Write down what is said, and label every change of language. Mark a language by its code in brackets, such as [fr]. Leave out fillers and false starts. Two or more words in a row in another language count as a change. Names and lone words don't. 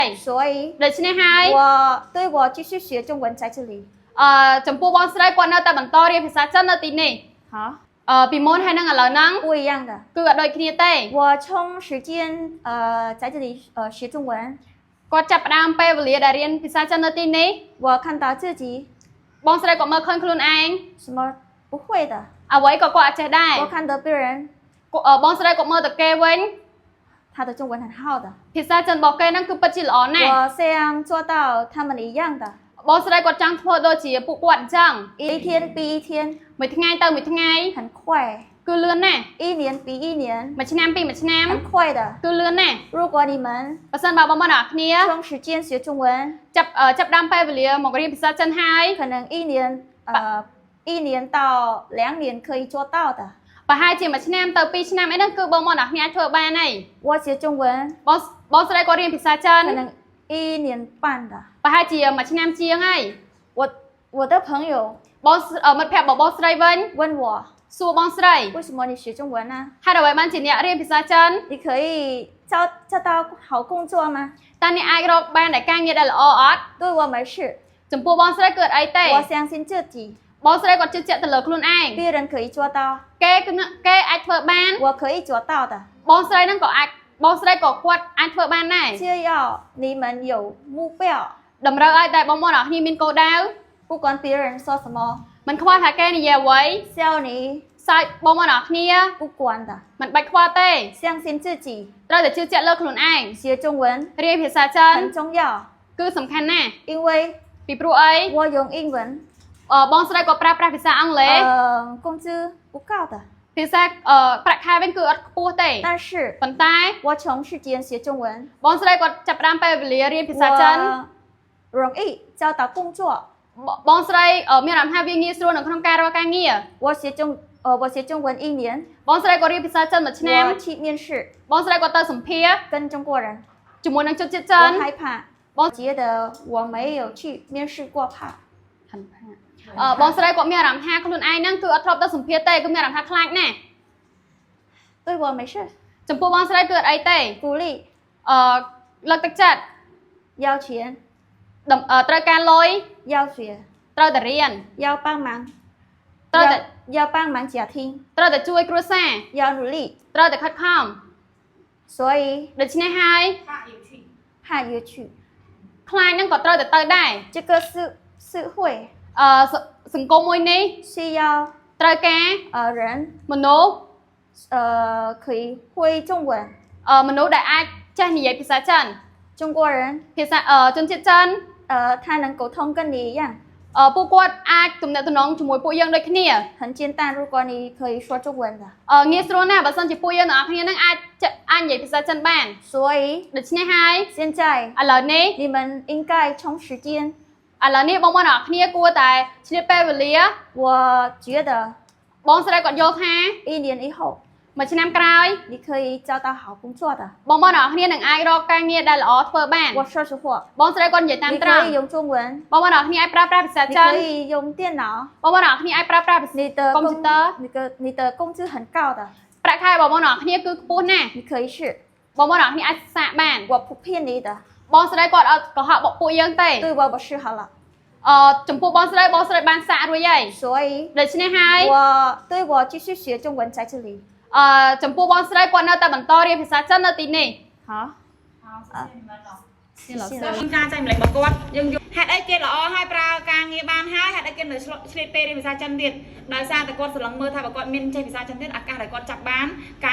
[zh] 所以 [km] ដូច្នេះហើយ [zh] 我继续学中文在这里 [km] ចំពោះបងស្រីគាត់នៅតែបន្តរៀនភាសាចិននៅទីនេះ [zh] 好 [km] ពីមុនហើយនឹងឥឡូវហ្នឹង [zh] 不一样的 [km] គឺអត់ដូចគ្នាទេ [zh] 我充时间在这里学中文 [km] គាត់ចាប់ផ្ដើមពេលវេលាដែលរៀនភាសាចិននៅទីនេះ [zh] 我看到自己 [km] បងស្រីគាត់មើលឃើញខ្លួនឯង [zh] 什么不会的 [km] អ្វីក៏គាត់អត់ចេះដែរ [zh] 我看到别人 [km] បងស្រីគាត់មើលទៅគេវិញ [zh] 他的中文很好的 [km] ភាសាចិនរបស់គេហ្នឹងគឺពិតជាល្អណាស់ [zh] 我这样做到他们一样的 [km] បងស្រីគាត់ចង់ធ្វើដូចជាពួកគាត់អញ្ចឹង [zh] 一天比一天 [km] មួយថ្ងៃទៅមួយថ្ងៃ [zh] 很快 [km] គឺលឿនណាស់ [zh] 一年比一年 [km] មួយឆ្នាំពីមួយឆ្នាំ [zh] 很快的 [km] គឺលឿនណាស់ [zh] 如果你们 [km] បើសិនបើបងប្អូនអ្នកគ្នា [zh] 充时间学中文 [km] ចាប់ដើមពេលវេលាមករៀនភាសាចិនហើយ [zh] 可能一年到2年可以做到的 [km] ប្រហែលជាមួយឆ្នាំទៅ2ឆ្នាំអីហ្នឹងគឺបងប្អូនអ្នកគ្នាអាចធ្វើបានហើយ [zh] 我学中文 [km] បងស្រីគាត់រៀនភាសាចិន [zh] 可能1年半的 [km] ប្រហែលជាមួយឆ្នាំជាងហើយ [zh] 我的朋友 [km] បងមិត្តភក្តិរបស់បងស្រីវិញ [zh] 问我 [km] សួរបងស្រី [zh] 为什么你学中文呢 [km] ហេតុអ្វីបានជាអ្នករៀនភាសាចិន [zh] 你可以找到好工作吗 [km] តើអ្នកអាចរកបានតែការងារដែលល្អអត់ [zh] 对我没事 [km] ចំពោះបងស្រីគឺអត់អីទេ [zh] 我相信自己 [km] បងស្រីគាត់ជឿជាក់ទៅលើខ្លួនឯង [zh] 别人可以做到 [km] គេអាចធ្វើបាន [zh] 我可以做到的 [km] បងស្រីហ្នឹងក៏អាចបងស្រីក៏គាត់អាចធ្វើបានដែរ [zh] 只要你们有目标 [km] តម្រូវឲ្យតែបងប្អូនអ្នកគ្នាមានគោលដៅ [zh] 不管别人说什么 [km] មិនខ្វល់ថាគេនិយាយអ្វី [zh] 只要你 [km] សើចបងប្អូនអ្នកគ្នា [zh] 不管的 [km] មិនបាច់ខ្វល់ទេ [zh] 相信自己 [km] ត្រូវតែជឿជាក់លើខ្លួនឯង [zh] 学中文 [km] រៀនភាសាចិន [zh] 很重要 [km] គឺសំខាន់ណាស់ [zh] 因为 [km] ពីព្រោះអី [zh] 我用英文 [km] បងស្រីក៏ប្រើប្រាស់ភាសាអង់គ្លេស [zh] 工资不高的 [km] ភាសាប្រាក់ខែវិញគឺអត់ខ្ពស់ទេ [zh] 但是 [km] ប៉ុន្តែ [zh] 我从时间学中文 [km] បងស្រីគាត់ចាប់ផ្ដើមពេលវេលារៀនភាសាចិន [zh] 我容易找到工作 [km] បងស្រីមានអារម្មណ៍ថាវាងាយស្រួលនៅក្នុងការរកការងារ [zh] 我学中文1年 [km] បងស្រីក៏រៀនភាសាចិនមួយឆ្នាំ [zh] 我去面试 [km] បងស្រីក៏ទៅសម្ភាស [zh] 跟中国人 [km] ជាមួយនឹងជនជាតិចិន [zh] 我害怕我觉得我没有去面试过怕 [km] បងស្រីគាត់មានអារម្មណ៍ថាខ្លួនឯងហ្នឹងគឺអត់ធ្លាប់ទៅសម្ភាសទេគឺមានអារម្មណ៍ថាខ្លាចណាស់ [zh] 对我没事 [km] ចំពោះបងស្រីគឺអត់អីទេ [zh] 鼓励 [km] លើកទឹកចិត្ត [zh] 要钱 [km] ត្រូវការលុយ [zh] 要学 [km] ត្រូវតែរៀន [zh] 要帮忙 [km] ត្រូវតែ [zh] 要帮忙家庭 [km] ត្រូវតែជួយគ្រួសារ [zh] 要努力 [km] ត្រូវតែខិតខំ [zh] 所以 [km] ដូច្នេះហើយ [zh] 怕也去 [km] ខ្លាចហ្នឹងក៏ត្រូវតែទៅដែរ [zh] 这个社会 [km] សង្គមមួយនេះ [zh] 需要 [km] ត្រូវការ [zh] 人 [km] មនុស្ស [zh] 可以会中文 [km] មនុស្សដែលអាចចេះនិយាយភាសាចិន [zh] 中国人 [km] ភាសាជនជាតិចិន [zh] 他能沟通跟你一样 [km] ពួកគាត់អាចទំនាក់ទំនងជាមួយពួកយើងដូចគ្នា [zh] 很简单如果你可以说中文的 [km] ងាយស្រួលណាស់បើសិនជាពួកយើងទាំងអស់គ្នានឹងអាចនិយាយភាសាចិនបាន [zh] 所以 [km] ដូច្នេះហើយ [zh] 现在 [km] ឥឡូវនេះ [zh] 你们应该充时间 [km] ឥឡូវនេះបងប្អូនទាំងអស់គ្នាគួរតែឆ្លៀតពេលវេលា [zh] 我觉得 [km] បងស្រីគាត់យល់ថា [zh] 1 年以后 [km] មួយឆ្នាំក្រោយ [zh] 你可以找到好工作的 [km] បងប្អូនទាំងអស់គ្នានឹងអាចรកការងារដែលល្អធ្វើបាន [zh] 我说实话 [km] បងស្រីគាត់និយាយតាម [zh] 你 [km] ត្រង់ [zh] 可以用中文 [km] បងប្អូនទាំងអស់គ្នាអាចប្រើប្រាស់ភាសា [zh] 你 [km] ចិន [zh] 可以用电脑 [km] បងប្អូនទាំងអស់គ្នាអាចប្រើប្រាស់ភាសា [zh] 你的 [km] កុំព្យូទ័រ [zh] 你的工资很高的 [km] ប្រាក់ខែបងប្អូនទាំងអស់គ្នាគឺខ្ពស់ណាស់ [zh] 你可以试 [km] បងប្អូនទាំងអស់គ្នាអាចសាកបាន [zh] 我不骗你的 [km] បងស្រីគាត់អត់កុហកពួកយើងទេ [zh] 对我试好了 [km] ចំពោះបងស្រីបានសាករួចហើយ [zh] 所以 [km] ដូច្នេះហើយ [zh] 我继续学中文在这里 [km] ចំពោះបងស្រីគាត់នៅតែបន្តរៀនភាសាចិននៅទីនេះ [zh] 好谢谢 [km] ការចែកម្លេចរបស់គាត់យើងយកហេតុអីគេល្អហើយប្រើការងារបានហើយហេតុអីគេនៅឆ្លៀតពេលរៀនភាសាចិនទៀតដោយសារតែគាត់ស្រឡឹងមើលថាបើគាត់មានចេះភាសាចិនទៀតឱកាសដែលគាត់ចាប់បានការ